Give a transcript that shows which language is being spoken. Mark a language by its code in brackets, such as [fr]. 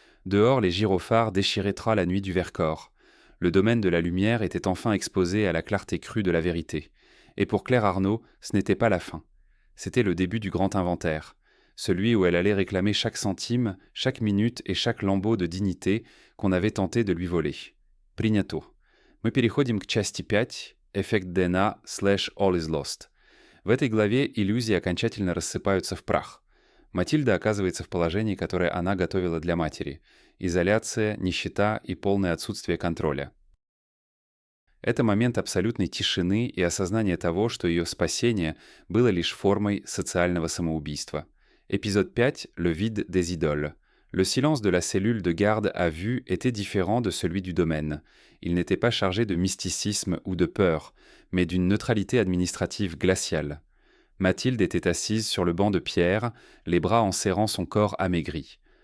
[fr] Dehors, les gyrophares déchiraient la nuit du Vercors. Le domaine de la lumière était enfin exposé à la clarté crue de la vérité. Et pour Claire Arnaud, ce n'était pas la fin. C'était le début du grand inventaire, celui où elle allait réclamer chaque centime, chaque minute et chaque lambeau de dignité qu'on avait tenté de lui voler. [ru] Принято. Мы переходим к части 5, эффект ДНА / [en] All is Lost. [ru] В этой главе иллюзии окончательно рассыпаются в прах. Матильда оказывается в положении, которое она готовила для матери. Изоляция, нищета и полное отсутствие контроля. Это момент абсолютной тишины и осознания того, что ее спасение было лишь формой социального самоубийства. [fr] Épisode 5, le vide des idoles. Le silence de la cellule de garde à vue était différent de celui du domaine. Il n'était pas chargé de mysticisme ou de peur, mais d'une neutralité administrative glaciale. Mathilde était assise sur le banc de pierre, les bras enserrant son corps amaigri.